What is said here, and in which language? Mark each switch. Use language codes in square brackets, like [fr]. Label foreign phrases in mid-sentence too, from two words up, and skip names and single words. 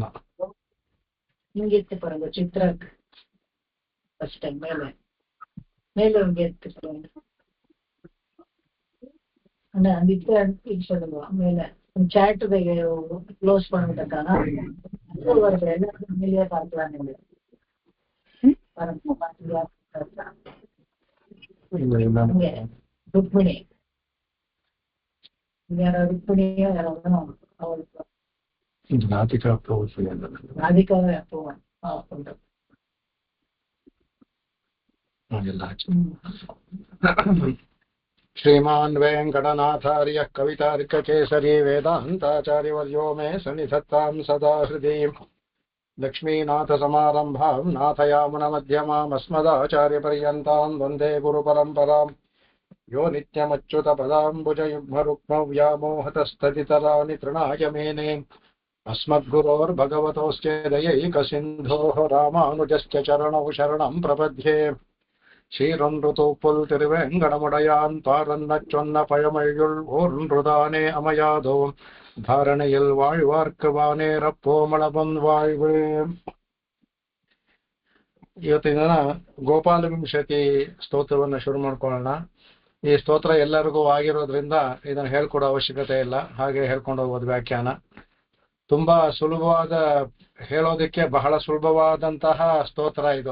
[ta] இங்க எடுத்து பாருங்க சித்ரா [en] first time [ta] மேல இங்க எடுத்து பாருங்க அண்ணா அந்த இது சொல்லுங்க மேல [en] chat close [ta] பண்ணிட்டாங்க வருது எல்லாரும் ஃபேமிலியா பார்க்கலாம் நீங்க பாருங்க ருக்மிணி யாரோ ருக்மிணியோ யாரோ அவளுக்கு ராதிகா ராதிகாவே போவேன் பண்றேன் [sa] श्रीमान् वेङ्कटनाथार्यः कवितार्ककेसरी वेदान्ताचार्यवर्यो मे सन्निधत्तां सदा हृदि लक्ष्मीनाथसमारम्भां नाथयामुनमध्यमामस्मदाचार्यपर्यन्तां वन्दे गुरुपरम्पराम् यो नित्यमच्युतपदाम्बुजयुग्मरुक्मौ व्यामोहतस्तदितराणि तृणाय मेने अस्मद्गुरोर्भगवतोऽस्य दयैकसिन्धोः रामानुजस्य चरणौ शरणं प्रपद्ये [ta] சீரொன்றுதூப்புல் திருவேங்கடமுடையான் பாரன்னச்சொன்ன பழமொழியுள் ஓன்றுதானே அமையாதோ தாரணையில் வாழ்வார்க்கு வானேரப்போமளவன் வாழ்வு. [kn] ಇವತ್ತಿನ ದಿನ ಗೋಪಾಲ ವಿಂಶತಿ ಸ್ತೋತ್ರವನ್ನು ಶುರು ಮಾಡ್ಕೊಳ್ಳೋಣ. ಈ ಸ್ತೋತ್ರ ಎಲ್ಲರಿಗೂ ಆಗಿರೋದ್ರಿಂದ ಇದನ್ನು ಹೇಳ್ಕೊಡೋ ಅವಶ್ಯಕತೆ ಇಲ್ಲ, ಹಾಗೆ ಹೇಳ್ಕೊಂಡು ಹೋಗೋದು ವ್ಯಾಖ್ಯಾನ. ತುಂಬಾ ಸುಲಭವಾದ, ಹೇಳೋದಕ್ಕೆ ಬಹಳ ಸುಲಭವಾದಂತಹ ಸ್ತೋತ್ರ ಇದು.